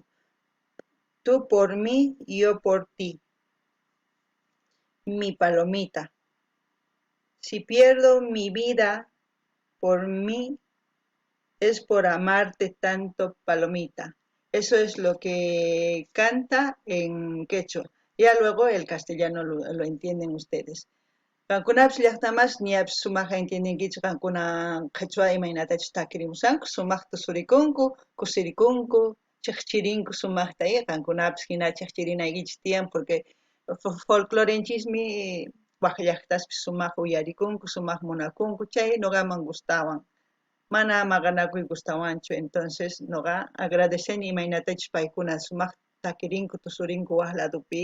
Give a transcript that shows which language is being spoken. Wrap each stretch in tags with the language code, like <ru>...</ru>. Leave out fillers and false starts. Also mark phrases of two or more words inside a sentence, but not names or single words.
<es>Tú por mí, yo por ti, mi palomita. Si pierdo mi vida por mí, es por amarte tanto, palomita. Eso es lo que canta en quechua. Ya luego el castellano lo entienden ustedes.</es> <qu>Kankunapish llaqtamas ñapish sumaqa entiendenkichik qankuna qhichwa imaynatachus takirimusanku sumaqta surikunku, kusirikunku, chiqchirinku sumaqta qankunapish hina chiqchirinaykichis tiyan porque folclorenchismi waq llaqtaspish sumaq uyarikunku, sumaq munakunku, chay noqaman gustawan. Mana maqanakuy gustawanchu, entonces noqa agradeceni imaynatachus paykuna sumaq takirinku, tusurinku waq ladopi.</qu>